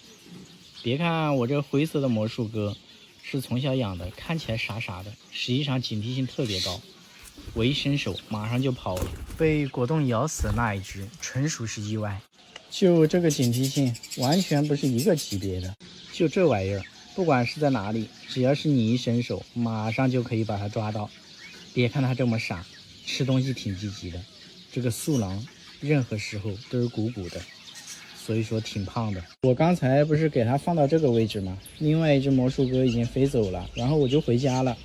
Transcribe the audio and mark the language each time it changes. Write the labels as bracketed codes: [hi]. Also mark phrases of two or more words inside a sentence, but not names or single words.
[zh] 別看我這灰色的魔術鴿是從小養的，看起來傻傻的，實際上警惕性特別高。我一伸手馬上就跑了，被果凍咬死的那一隻純屬是意外。就這個警惕性完全不是一個級別的。就這玩意兒，不管是在哪裡，只要是你一伸手，馬上就可以把它抓到。別看它這麼傻，吃東西挺積極的。這個素囊任何時候都是鼓鼓的， 所以说挺胖的。我刚才不是给它放到这个位置吗？另外一只魔术鸽已经飞走了，然后我就回家了。